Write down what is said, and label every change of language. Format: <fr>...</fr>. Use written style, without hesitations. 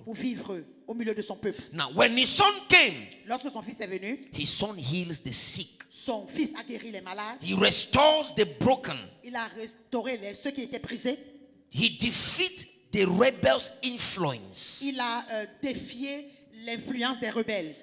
<fr>pour vivre au milieu de son peuple.</fr> <en>Now, when his son came,</en> <fr>Lorsque son fils est venu,</fr> <en>his son heals the sick.</en> <fr>son fils a guéri les malades.</fr> <en>He restores the broken.</en> <fr>Il a restauré ceux qui étaient brisés.</fr> <en>He defeats the rebels' influence</en> <fr>Il a défié l'influence des rebelles.</fr>